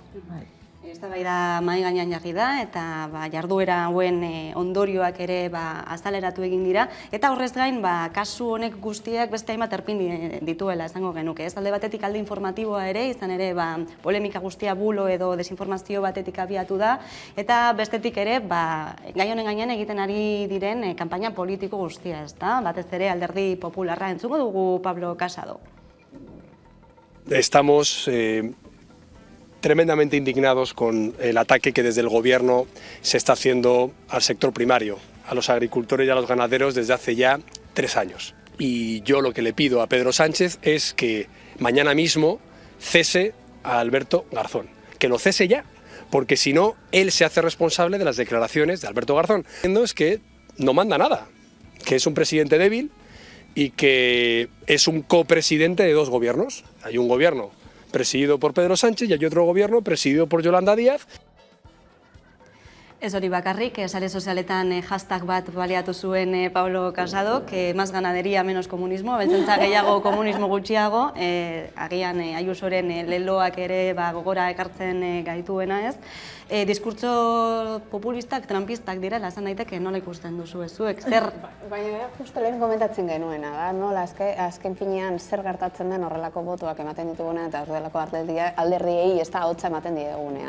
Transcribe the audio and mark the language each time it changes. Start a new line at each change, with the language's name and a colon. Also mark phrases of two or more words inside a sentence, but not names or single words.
Basque: Eztabaida mahai gainean jarri da eta jarduera hauen ondorioak ere azaleratu egin dira eta horrez gain kasu honek guztiak beste hainbat erpin dituela esango genuke. Ez alde batetik alde informatiboa ere, izan ere polemika guztia bulo edo desinformazio batetik abiatu da eta bestetik ere gai honen gainean egiten ari diren kanpaina politiko guztia, ezta? Batez ere Alderdi Popularra entzuko dugu Pablo Casado.
Spanish: Estamos tremendamente indignados con el ataque que desde el Gobierno se está haciendo al sector primario, a los agricultores y a los ganaderos desde hace ya 3 años. Y yo lo que le pido a Pedro Sánchez es que mañana mismo cese a Alberto Garzón, que lo cese ya, porque si no, él se hace responsable de las declaraciones de Alberto Garzón. Lo que entiendo es que no manda nada, que es un presidente débil y que es un copresidente de 2 gobiernos. Hay un gobierno presidido por Pedro Sánchez y hay otro gobierno presidido por Yolanda Díaz.
Basque: Ez hori bakarrik, sare sozialetan hashtag bat baliatu zuen Pablo Casado,
Spanish: que más ganadería, menos comunismo,
Basque: beltzentza gehiago, komunismo gutxiago, agian Ayusoren leloak ere gogora ekartzen gaituena ez. Diskurtso populistak, trampistak direla, esan daiteke nola ikusten duzu zuek, zer? Baina justo lehen komentatzen genuena, da, nola azken finean zer gertatzen den horrelako botoak ematen ditugunean eta horrelako alderdiei ez da hotza ematen diegunean.